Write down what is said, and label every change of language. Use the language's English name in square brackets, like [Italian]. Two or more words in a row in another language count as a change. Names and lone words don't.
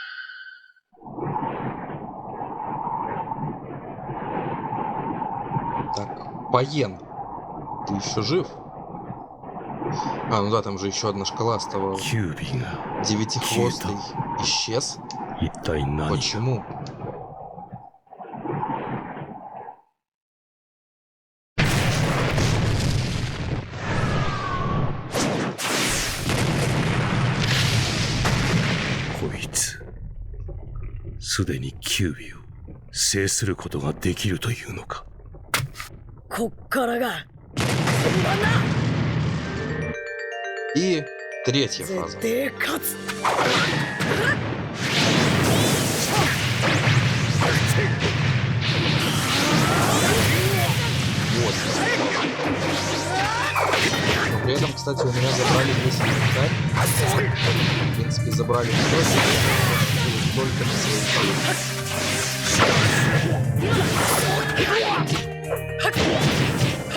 [Russian] Так, Так, Паен, ты еще жив? А, ну да, там же еще одна шкала оставалась. [Japanese] キュービーが [Russian] Девятихвостый исчез? [Japanese] 一体何が [Russian] Почему? ? [Japanese] こいつすでにキュービーを制することができるというのか。こっからが本番だ。 [Russian] И третья фаза. [Japanese] 絶対勝つ。 [Russian] Вот. Но при этом, кстати, у меня забрали весь инвентарь. В принципе, забрали все, только на свои силы.